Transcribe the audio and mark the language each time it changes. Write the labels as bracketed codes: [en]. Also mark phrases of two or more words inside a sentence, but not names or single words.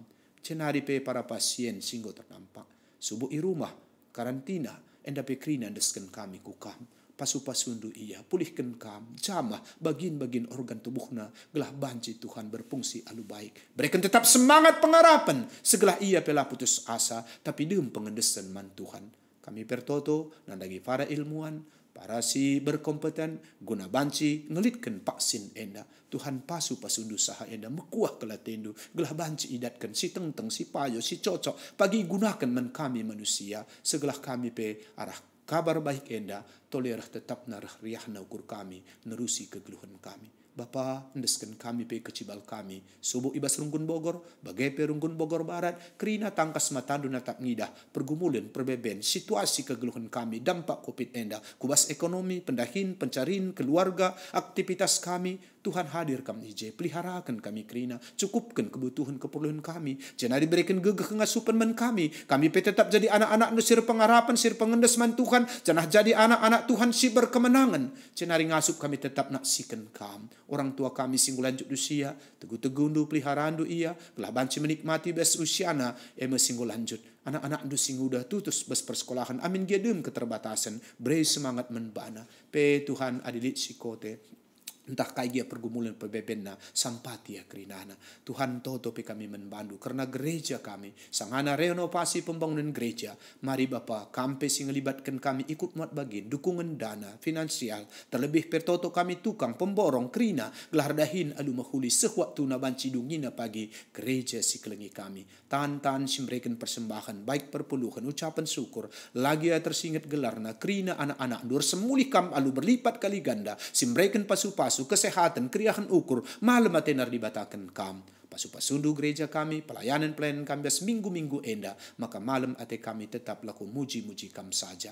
[btx] Cenari pe [id] para pasien [btx] singgo terdampak, subuh i rumah, karantina, enda pe krina indeskan kami kukam. Pasu-pasundu ia, pulihkan kam, jamah bagin-bagin organ tubuhna, gelah banci Tuhan berfungsi alu baik. [id] Berikan tetap semangat pengharapan, [btx] segelah ia pela putus asa, tapi dem pengendesan man Tuhan. Kami pertoto, nandagi [id] para ilmuwan, para [btx] si berkompeten, guna banci, ngelitkan vaksin enda. Tuhan pasu-pasundu saha enda, mekuah kelatendu, gelah banci idatkan, si teng-teng, si payo, si cocok, pagi gunakan men kami manusia, segelah kami pe arah kabar baik enda, tolerah tetap narah riahna ukur kami, nerusi kegeluhan kami. Bapa, endeskan kami pe kecibal kami, subuh ibas runggun Bogor, bagai pe runggun Bogor Barat, kerina tangkas matandu natap ngidah, pergumulan, perbeben, situasi kegeluhan kami, [id] dampak COVID [btx] enda, kubas ekonomi, pendahin, pencarin, keluarga, aktivitas kami, Tuhan hadir kami ije, peliharakan kami kerina, [id] cukupkan kebutuhan keperluan kami, jangan diberikan [btx] gegeh ngasupan men kami pe [id] tetap jadi anak-anak [btx] sir pengharapan, sir pengendes man Tuhan, [id] jangan jadi anak-anak Tuhan [btx] si berkemenangan, jangan ngasup kami tetap naksikan kam. [id] Orang tua kami [btx] singgu [id] lanjut usia, [btx] teguh-tegundu peliharandu ia, gelah banci menikmati bes usiana, singgu lanjut. Anak-anak ndu singgu udah tutus bes persekolahan, amin gedem keterbatasan, [id] beri semangat [btx] menbana. Pe Tuhan adilit sikote, entah kaya pergumulan perbebenna sampati ya kerinana. Tuhan toto pe kami membantu [id] karena gereja kami [btx] sangana [id] renovasi pembangunan gereja. [btx] Mari Bapa kampe sing ngelibatkan kami ikut muat bagin [id] dukungan dana finansial, [btx] terlebih pertoto kami tukang pemborong kerina gelar dahin alu mahuli sewaktu na banci dungina pagi gereja si kelengi kami. Tan-tan simbrekan persembahan baik perpuluhan [id] ucapan syukur [btx] lagi ya tersingat gelarna kerina anak-anak dur semulih kam alu [id] berlipat kali ganda [btx] simbrekan pasu-pasu kesehatan, kriahan ukur, malam atenar dibatakan kam. Pasu-pasundu gereja kami, pelayanan-pelayanan kami bias minggu-minggu enda, maka malam ate kami tetap laku muji-muji kam saja.